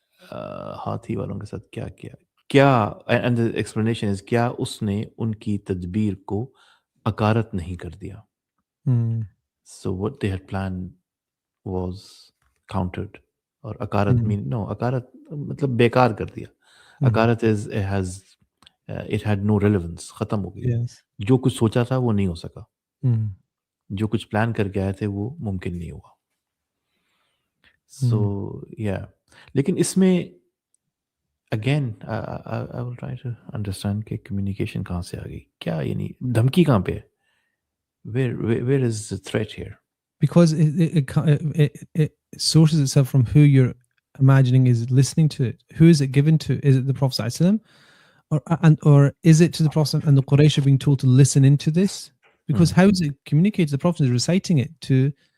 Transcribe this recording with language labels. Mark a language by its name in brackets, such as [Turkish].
[Hindi] हाथी वालों के साथ क्या किया? क्या, [English] and the explanation is [Hindi] क्या उसने उनकी तदबीर को अकारत नहीं कर दिया? [English] So what they had planned was countered. [Hindi] Or अकारत अकारत मतलब बेकार कर दिया. [English] अकारत is it had no relevance. [Hindi] खत्म हो गया. जो कुछ सोचा था वो नहीं हो सका. जो कुछ प्लान करके आए थे वो मुमकिन नहीं हुआ. So लेकिन इसमें [English] again I will try to understand [Hindi] कि communication कहाँ से आ गई, क्या यानी धमकी कहाँ पे है? [English] Where is the threat here? Because it sources itself from who you're imagining is listening to it. Who is it given to? Is it the Prophet ﷺ? Or is it to the Prophet and the Quraysh are being told to listen into this? Because how is it communicated? The Prophet is reciting it to